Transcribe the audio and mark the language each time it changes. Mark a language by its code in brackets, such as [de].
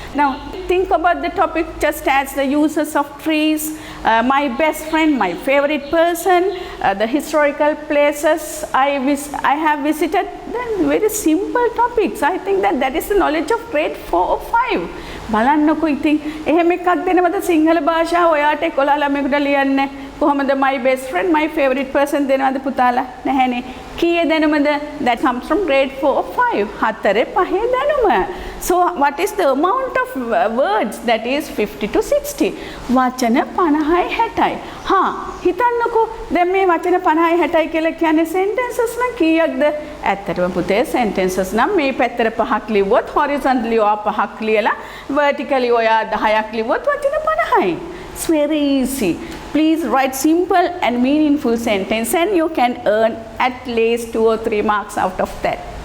[en] Now think about the topic just as the uses of trees, my best friend, my favorite person, the historical places I have visited. Then very simple topics. I think that is the knowledge of grade 4 or 5. [si] බලන්නකො ඉතින් එහෙම එකක් දෙනවද සිංහල භාෂාව ඔයාට 11 ළමයෙකුට ලියන්න කොහොමද [en] my best friend, my favorite person [si] දෙනවද පුතාලා නැහැනේ. කීයේ දැනුමද? [en] That comes from grade 4 or 5. [si] 4 5 දැනුම. [en] So what is the amount of words? That is 50 to 60. [si] වචන 50යි 60යි. හිතන්නකෝ දැන් මේ වචන 50යි 60යි කියලා කියන්නේ sentences නම් කීයක්ද? ඇත්තටම පුතේ sentences නම් මේ පැත්තට 5ක් ලිව්වොත් horizontally ඔයා 5ක් ලියලා vertically ඔයා 10ක් ලිව්වොත් වචන 50යි. [en] It's very easy. Please write simple and meaningful sentence and you can earn at least 2 or 3 marks out of that.